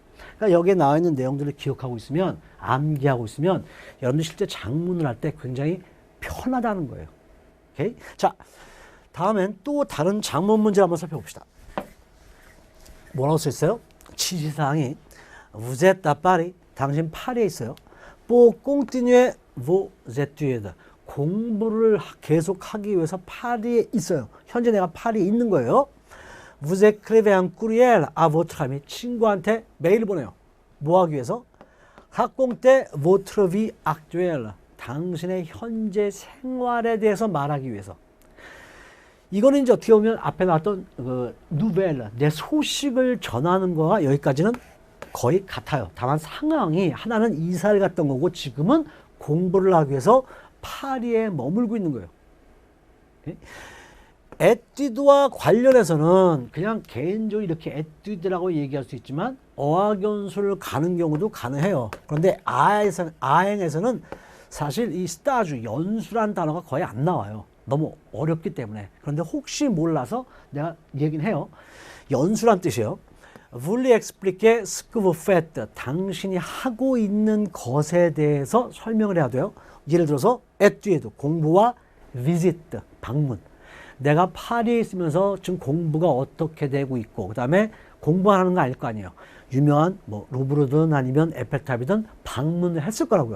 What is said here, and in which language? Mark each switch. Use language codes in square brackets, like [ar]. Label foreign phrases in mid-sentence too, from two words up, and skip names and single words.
[ko] 그러니까 여기에 나와 있는 내용들을 기억하고 있으면, 암기하고 있으면 여러분들 실제 작문을 할 때 굉장히 편하다는 거예요. 오케이? 자, 다음엔 또 다른 작문 문제를 한번 살펴봅시다. 뭐라고 써 있어요? 지시사항이 [fr] Vous êtes à Paris. [ko] 당신 파리에 있어요. [fr] Pour continuer vos études. [ko] 공부를 계속하기 위해서 파리에 있어요. 현재 내가 파리에 있는 거예요. [fr] Vous écrivez un courriel à votre ami. [ko] 친구한테 메일을 보내요. 뭐 하기 위해서? [fr] Racontez votre vie actuelle. [ko] 당신의 현재 생활에 대해서 말하기 위해서. 이거는 이제 어떻게 보면 앞에 나왔던 그 누벨, 내 소식을 전하는 거와 여기까지는 거의 같아요. 다만 상황이 하나는 이사를 갔던 거고 지금은 공부를 하기 위해서 파리에 머물고 있는 거예요. 에뛰드와 관련해서는 그냥 개인적으로 이렇게 에뛰드라고 얘기할 수 있지만 어학연수를 가는 경우도 가능해요. 그런데 아행에서는 사실 이 스타주, 연수란 단어가 거의 안 나와요. 너무 어렵기 때문에. 그런데 혹시 몰라서 내가 얘기는 해요. 연수란 뜻이에요. [fr] Vous expliquez ce que vous faites. [ko] 당신이 하고 있는 것에 대해서 설명을 해야 돼요. 예를 들어서 에뛰드, 공부와 visit, 방문. 내가 파리에 있으면서 지금 공부가 어떻게 되고 있고 그 다음에 공부하는 거 아닐 거 아니에요. 유명한 뭐 루브르든 아니면 에펠탑이든 방문을 했을 거라고요.